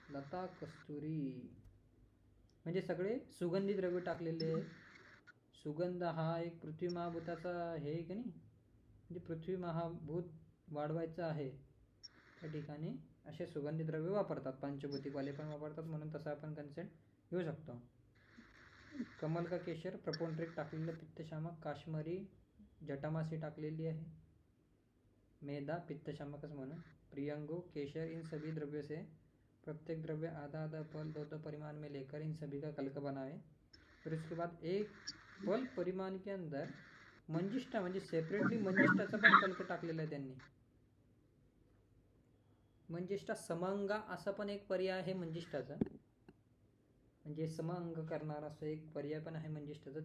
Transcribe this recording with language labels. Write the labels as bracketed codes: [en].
[mr] लता, कस्तुरी म्हणजे सगळे सुगंधी द्रव्य टाकलेले आहे. सुगंध हा एक पृथ्वी महाभूताचा हे की नाही, म्हणजे पृथ्वी महाभूत वाढवायचं आहे त्या ठिकाणी असे सुगंधी द्रव्य वापरतात. पंचभौतिकवाले पण वापरतात, म्हणून तसा आपण कन्सेप्ट घेऊ शकतो. कमल का केशर, प्रपोंड्रिक टाकलेलं, पित्तशामक, काश्मीरी जटामासी टाकलेली आहे, मेधा पित्तशामकच म्हणून, प्रियंगु, केशर, [hi] इन सभी द्रव्यों से प्रत्येक द्रव्य आधा पल 2 परिमाण में लेकर इन सभी का कल्क बनाए. फिर उसके बाद 1 पल परिमाण के अंदर मंजिष्ठा [mr] म्हणजे सेपरेटली मंजिष्ठाचा पण कल्क टाकलेला आहे त्यांनी. मंजिष्ठा समंगा असा पण एक पर्याय आहे मंजिष्ठाचा, म्हणजे समअंग करणारा असं एक पर्याय पण आहे मंजिष्ठाचा.